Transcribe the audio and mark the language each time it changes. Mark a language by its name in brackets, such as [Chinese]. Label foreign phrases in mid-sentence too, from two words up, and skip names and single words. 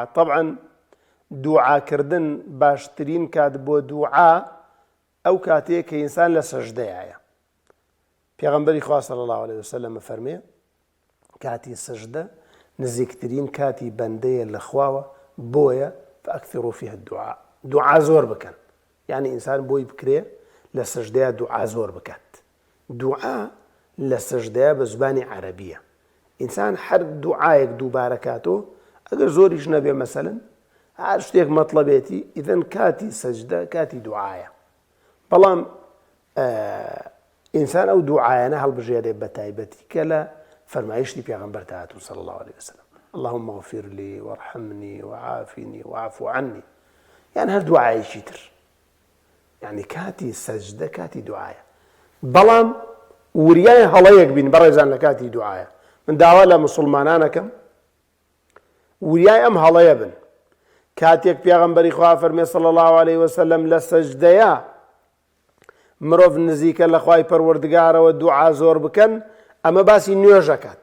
[Central Kurdish] طبعا دوعاکردن باشترین کات بۆ دوعا ئەو کاتەیە کە ئینسان لە سەژدەیە. پێغەمبەری خوا [Arabic] صلی الله عليه وسلم [Central Kurdish] فەرمێ کاتی سەژدە نزیکترین کاتی بەندەیە لە خواوە، بۆیە [Arabic] فأكثروا فيها الدعاء. [Central Kurdish] دوعا زۆر بکەن، یعنی ئینسان بۆی بکرێ لە سەژدەیە دوعا زۆر بکات. دوعا لە سەژدەیە بە زبانی عەرەبیە. ئینسان هەر دوعایەک دووبارە کاتەوە ئەگەر زۆریش نەبێ مەسەلەن هەر شتێک مەطلەبێتی، ئیدەن کاتی سەجدە کاتی دوعایە. بەڵام ئینسان ئەو دوعایانە هەڵبژێرێ بە تایبەتی کە لە فەرمایشتی پێغەمبەر هاتوو [Arabic] صلی الله عليه وسلم: اللهم اغفر لي وارحمني وعافني واعف عني. [Central Kurdish] يعني هەر دوعایەکی تر، يعني کاتی سەجدە کاتی دوعایە. بەڵام وریای هەڵەیەک بین بەڕێزان لە کاتی دوعایە. من داوا لە مسلمانانەکەم وریای ئەم هەڵەیە بن. کاتێک پێغەمبەری خوا فەرمێ [Arabic] صلی الله عليه وسلم [Central Kurdish] لە سەجدەیە مرۆڤ نزیکە لە خوای پەروەردگارەوە دوعا زۆر بکەن، ئەمە باسی نوێژەکات.